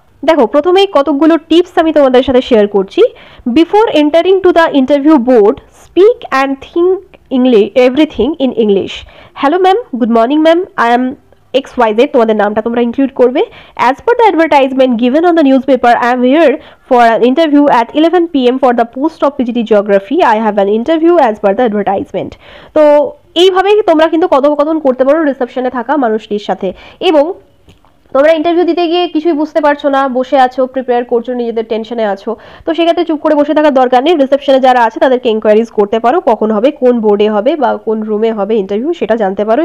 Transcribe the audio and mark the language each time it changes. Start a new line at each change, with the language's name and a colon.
Bangla: দেখো, প্রথমেই কতকগুলো টিপস আমি তোমাদের সাথে শেয়ার করছি।
English: Before entering to the interview board, speak and think everything in English. Hello ma'am, good morning ma'am, I am XYZ,
Bangla: তোমাদের নামটা তোমরা ইনক্লুড করবে।
English: As per the advertisement given on the news paper, I am here for an interview at 11 PM for the post of PGT Geography. I have an interview as per the advertisement.
Bangla: তো এইভাবেই তোমরা কিন্তু কথোপকথন করতে পারো রিসেপশনে থাকা মানুষটির সাথে। এবং তোমরা ইন্টারভিউ দিতে গিয়ে কিছুই বুঝতে পারছো না, বসে আছো, প্রিপেয়ার করছো, নিজেদের টেনশনে আছো, তো সেক্ষেত্রে চুপ করে বসে থাকার দরকার নেই। রিসেপশনে যারা আছে তাদেরকে এনকোয়ারিজ করতে পারো, কখন হবে, কোন বোর্ডে হবে বা কোন রুমে হবে ইন্টারভিউ, সেটা জানতে পারো।